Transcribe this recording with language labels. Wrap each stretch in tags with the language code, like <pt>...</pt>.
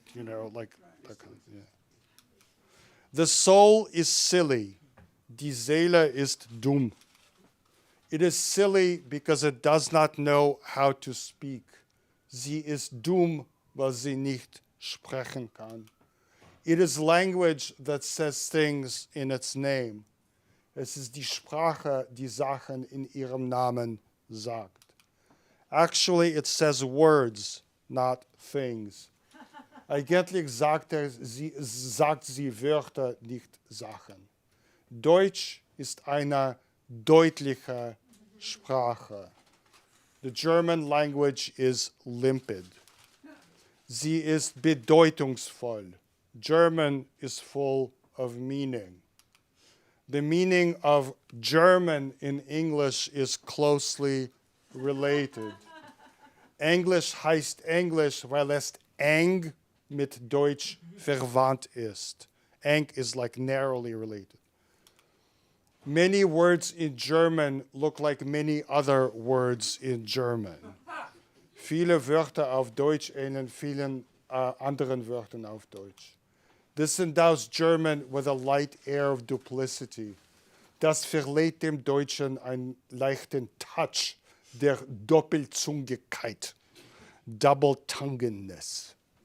<en>Like that kind of, yeah. The soul is silly.</en> <de>Die Seele ist dumm.</de> <en>It is silly because it does not know how to speak.</en> <de>Sie ist dumm, weil sie nicht sprechen kann.</de> <en>It is language that says things in its name.</en> <de>Es ist die Sprache, die Sachen in ihrem Namen sagt.</de> <en>Actually, it says words, not things.</en> <de>Eigentlich sagt sie Wörter, nicht Sachen. Deutsch ist eine deutliche Sprache.</de> <en>The German language is limpid.</en> <de>Sie ist bedeutungsvoll.</de> <en>German is full of meaning. The meaning of German in English is closely related.</en> <de>Englisch heißt Englisch, weil es eng mit Deutsch verwandt ist.</de> <en>Eng is like narrowly related. Many words in German look like many other words in German.</en> <de>Viele Wörter auf Deutsch ähneln vielen anderen Wörtern auf Deutsch.</de> <en>This endows German with a light air of duplicity.</en> <de>Das verleiht dem Deutschen einen leichten Touch der Doppelzungigkeit, double-tonguedness.</de>